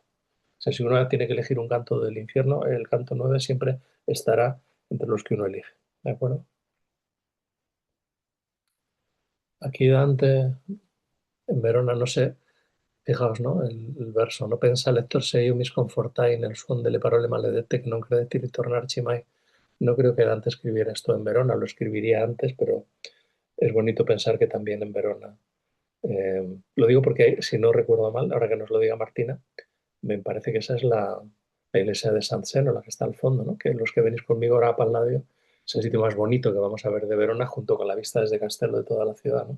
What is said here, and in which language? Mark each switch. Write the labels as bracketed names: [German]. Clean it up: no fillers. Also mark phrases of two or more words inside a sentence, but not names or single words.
[Spanish] O sea, si uno tiene que elegir un canto del infierno, el canto 9 siempre estará entre los que uno elige. ¿De acuerdo? Aquí Dante, en Verona, no sé. Fijaos, ¿no? El verso, no [Italian] pensa lector se io mis confortai nel suon delle parole maledette che non credetti ritornarci mai. [Spanish] No creo que Dante escribiera esto en Verona, lo escribiría antes, pero es bonito pensar que también en Verona. Lo digo porque, si no recuerdo mal, ahora que nos lo diga Martina, me parece que esa es la iglesia de San Zeno, la que está al fondo, ¿no? Que los que venís conmigo ahora a Palladio es el sitio más bonito que vamos a ver de Verona, junto con la vista desde Castello de toda la ciudad, ¿no?